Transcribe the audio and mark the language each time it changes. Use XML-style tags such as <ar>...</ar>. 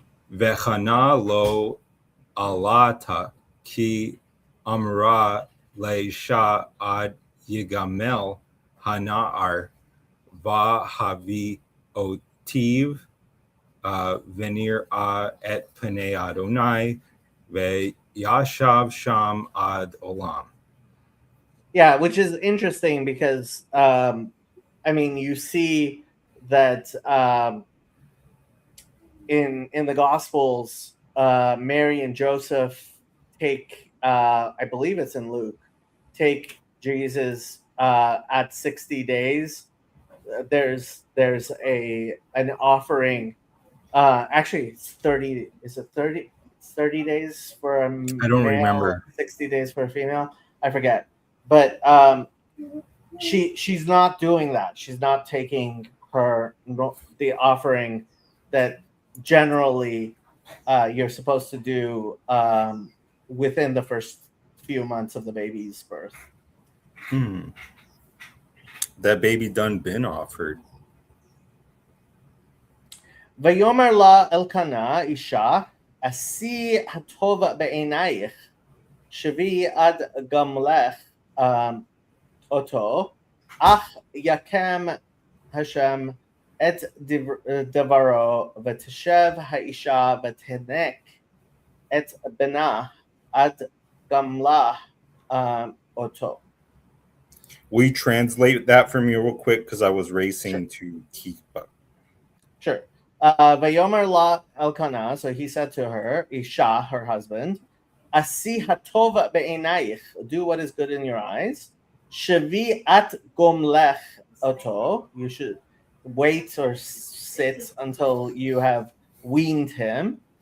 <he>וחנה לו עלתה כי אמרה לאישה עד יגמל הנער והביא אותיו ונראה את פני אדוני וישב שם עד עולם.</he> <en>Yeah, which is interesting because I mean you see that in the Gospels, Mary and Joseph take I believe it's in Luke, take Jesus at 60 days. There's an offering. Actually, it's 30. Is it 30? It's 30 days for a male, I don't remember. 60 days for a female. I forget. But she's not doing that. She's not taking the offering that generally you're supposed to do within the first few months of the baby's birth. That baby done been offered.</en> <he>ויאמר לה אלקנה אישה, עשי הטוב בעינייך, שבי עד גמלך אותו, אך יקם השם את דברו, ותשב האישה ותנק את בנה עד גמלה אותו.</he> <en>We translate that for me real quick because I was racing to keep up. Sure.</en> <he>Vayomer la Elkanah,</he> <en>so he said to her, Isha, her husband,</en> <he>Asi hatova be'enayich,</he> <en>do what is good in your eyes.</en> <he>Shavi at gomlech oto,</he> <en>you should wait or sit until you have weaned him.</en>